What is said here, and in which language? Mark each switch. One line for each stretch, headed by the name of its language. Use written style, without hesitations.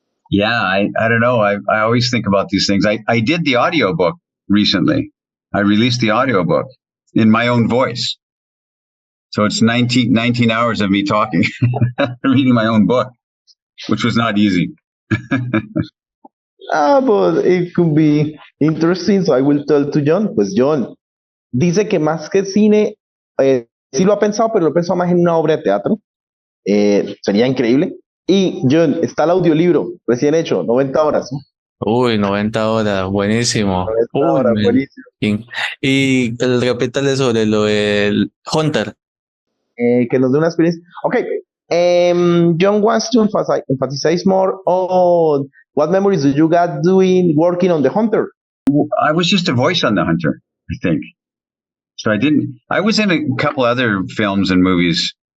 English: Yeah, I don't know. I always think about these things. I did the audiobook recently. I released the audiobook in my own voice. So it's 19 hours of me talking, reading my own book, which was not easy. But it could be interesting. So I will tell to Jhon.
Spanish: Pues Jhon dice que más que cine, sí lo ha pensado, pero lo ha pensado más en una obra de teatro. Sería increíble. Y Jhon, está el audiolibro recién hecho, 90 horas. Uy, 90 horas, buenísimo. 90 horas, buenísimo. Y repítale sobre lo del Hunter. Que nos dé una experiencia.
English: Okay, Jhon wants to emphasize more on what memories do you got working on The Hunter? I was just a voice on The Hunter, I think. So I was in a couple other films and movies.